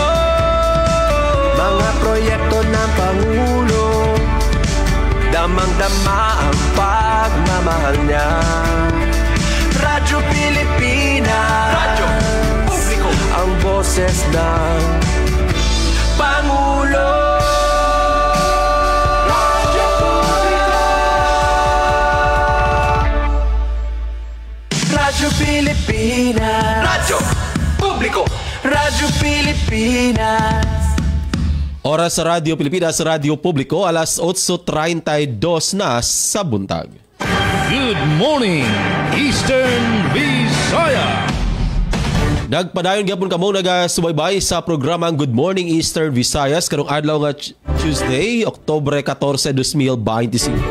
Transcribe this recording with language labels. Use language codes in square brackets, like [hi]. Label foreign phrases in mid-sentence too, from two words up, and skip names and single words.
[tl] Mga proyekto ng Pangulo, damang-dama ang pagmamahal niya. Radyo Pilipinas, radyo publiko, ang boses ng Pangulo. Radyo Publiko, Radyo Pilipinas, Radyo Publiko, Radyo Pilipinas. Oras sa Radyo Pilipinas, Radyo Publiko, [ceb] alas 8:32 na sa buntag. [en] Good morning, Eastern Visayas. [ceb] Nagpadayon gyapon kamo nagasubaybay sa programang Good Morning Eastern Visayas karong adlaw nga Tuesday, Oktubre 14, 2025.